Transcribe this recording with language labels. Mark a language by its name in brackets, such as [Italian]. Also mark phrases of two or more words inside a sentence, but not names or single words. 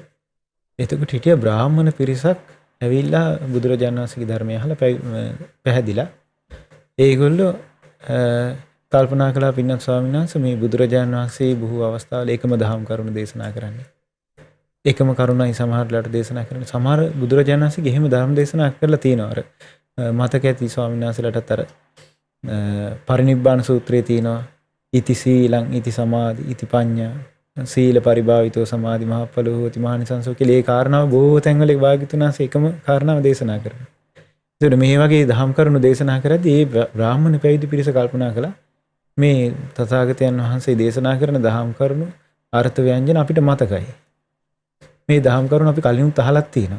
[Sinhala] එතකොට හිටිය බ්‍රාහ්මණ පිරිසක් ඇවිල්ලා බුදුරජාණන් වහන්සේගේ ධර්මය අහලා පැහැදිලා ඒගොල්ලෝ කල්පනා කළා පින්නත් ස්වාමීන් වහන්සේ මේ බුදුරජාණන් වහන්සේ බොහෝ අවස්ථාවල එකම දහම් කරුණු දේශනා කරන්නේ. එකම කරුණයි සමහරట్లాට දේශනා කරන්නේ. සමහර බුදුරජාණන් වහන්සේගේ එහෙම ධර්ම දේශනා කරලා තියෙනවා. අර මතක ඇති ස්වාමීන් වහන්සේලාටත් අර පරිනිබ්බාන සූත්‍රයේ තියෙනවා. [Pali] ඉති සීලං ඉති සමාධි ඉති පඤ්ඤා සීල පරිභාවිතෝ සමාධි මහප්පලෝ හෝති මහනිසංසෝ [Sinhala] කියලා ඒ කාරණාව බොහෝ තැන්වල භාග්‍යවතුන් වහන්සේ එකම කාරණාව දේශනා කරනවා. ඒකට මේ වගේ දහම් කරුණු දේශනා කරද්දී ඒ බ්‍රාහ්මණ පැවිදි පිරිස කල්පනා කළා මේ තථාගතයන් වහන්සේ දේශනා කරන දහම් කරුණු අර්ථ ව්‍යංජන අපිට මතකයි. මේ දහම් කරුණු අපි කලිනුත් අහලක් තියෙනවා.